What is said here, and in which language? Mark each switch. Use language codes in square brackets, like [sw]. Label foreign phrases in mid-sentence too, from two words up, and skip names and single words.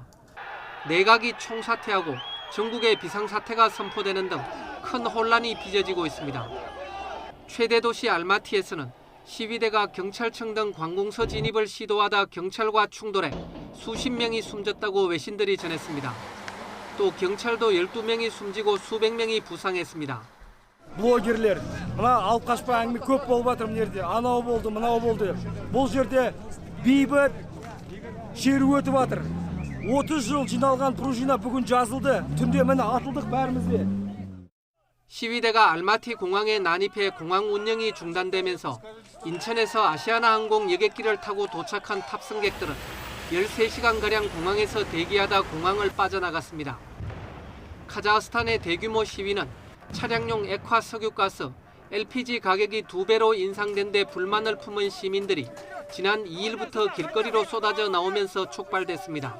[ko] 내각이 총사퇴하고 전국에 비상사태가 선포되는 등 큰 혼란이 빚어지고 있습니다. 최대 도시 알마티에서는 시위대가 경찰청 등 관공서 진입을 시도하다 경찰과 충돌해 수십 명이 숨졌다고 외신들이 전했습니다. 또 경찰도 12명이 숨지고 수백 명이 부상했습니다. [kk] Блогерлер, мына алып қашпа әңгіме көп болып жатыр мына жерде. Анау болды, мынау болды. Бұл жерде бейбіт шеру өтіп жатыр. 30 жыл жиналған пружина бүгін жазылды. түнде міне атылдық бәрімізде. [ko] 시위대가 알마티 공항에 난입해 공항 운영이 중단되면서 인천에서 아시아나 항공 여객기를 타고 도착한 탑승객들은 13시간가량 공항에서 대기하다 공항을 빠져나갔습니다. 카자흐스탄의 대규모 시위는 차량용 액화 석유가스, LPG 가격이 2배로 인상된 데 불만을 품은 시민들이 지난 2일부터 길거리로 쏟아져 나오면서 촉발됐습니다.